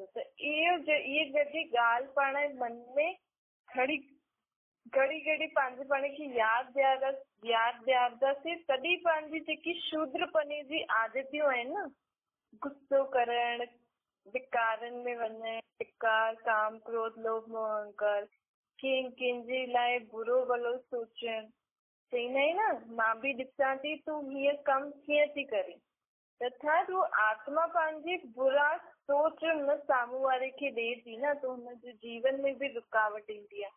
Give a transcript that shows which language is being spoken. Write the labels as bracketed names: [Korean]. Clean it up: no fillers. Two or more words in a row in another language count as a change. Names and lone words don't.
[Sindhi] त इहे जॾहिं ॻाल्हि पाण मन में घड़ी पंहिंजे पाण खे यादि ॾियारंदासीं तॾहिं पंहिंजी जेकी शूद्रपने जी आदतियूं आहिनि न, गुस्सो करणु, विकारनि में वञणु, विकार, काम, क्रोध, लोभ, मोह, अहंकार, कंहिंजे लाइ बुरो भलो सोचणु। चईंदा आहिनि न, मां बि ॾिसां थी तूं हीअ कमु कीअं थी करे, तथा तूं आत्मा पंहिंजी बुरा सोच न साम्हूं वारे खे ॾे थी न, त हुनजे जीवन में बि रुकावट ईंदी आहे।